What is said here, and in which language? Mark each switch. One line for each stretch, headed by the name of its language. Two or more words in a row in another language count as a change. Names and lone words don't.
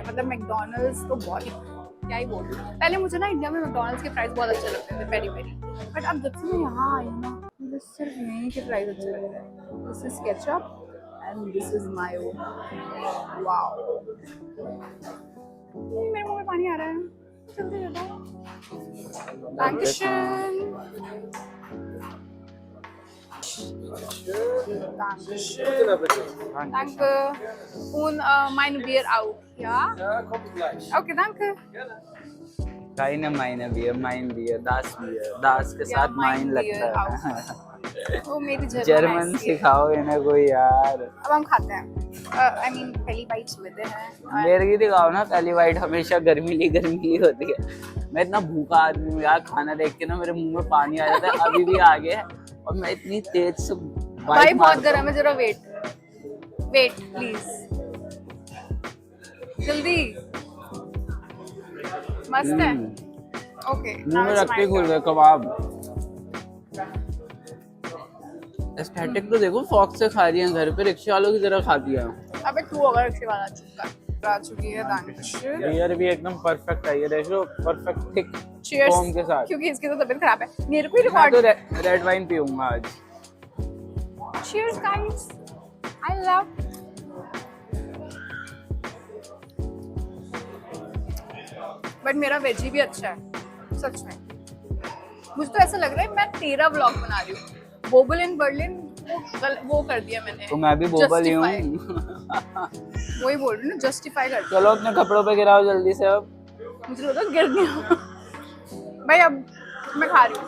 Hindi: मतलब मैकडॉनल्ड्स तो बहुत ही, क्या ही बोलूं। पहले मुझे ना इंडिया में मैकडॉनल्ड्स के प्राइस बहुत अच्छे लगते थे, पेरी पेरी, बट अब जब से मैं यहाँ आई हूँ ना, मुझे मुझे सिर्फ यहीं के प्राइस अच्छे लग रहे हैं.
English: This is ketchup and this is mayo.
Hindi: वाओ, मेरे मुंह में पानी आ रहा है. जल्दी दे दो.
German: Dankeschön. Dankeschön. Danke. Und mein Bier auch, ja? Ja, kommt gleich. Okay, danke. keine meine Bier, mein Bier, das Bier, das के Ja,
Hindi: साथ mein माइन लगता Bier है. वो मेरी जर्मन ऐसी है. सिखाओ इन्हें कोई यार. अब हम खाते हैं.
English: I mean
Hindi: पहली बाइट्स लेते हैं. मेरे की दिखाओ ना, पहली बाइट हमेशा गर्मीली होती है. मैं इतना भूखा आदमी हूँ यार, खाना देख के ना मेरे मुंह में पानी आ जाता है. अभी भी आ गया और मैं इतनी तेज से भाई बहुत गर्म है, जरा
English: wait please.
Hindi: जल्दी. मस्त है. ओके, मुंह में रखते खुल गए कबाब. एस्थेटिक तो देखो, फॉक्स से खा रही है, घर पे रिक्शे वालों की तरह खाती है. अबे तू अगर रिक्शे वाला चुका आ चुकी है. Dankeschön. बियर भी एकदम परफेक्ट है, ये देखो
English: perfect thick
Hindi: Cheers. फोम के साथ. क्योंकि इसकी तो तबीयत खराब है. मेरे को ही मैं रिकॉर्ड. तो रेड वाइन पीऊंगा आज.
English: Cheers guys. I love.
Hindi: बट मेरा वेजी भी अच्छा है सच में. मुझे तो ऐसा लग रहा है मैं तेरा व्लॉग बना रही हूँ. बोबल इन बर्लिन वो कर दिया मैंने. तो मैं भी बोबल ही हूँ. वही बोल रही हूँ ना, जस्टिफाई कर. चलो अपने कपड़ों पे गिराओ जल्दी से. अब मुझे लगा गिर गया. भाई अब मैं खा रही हूँ.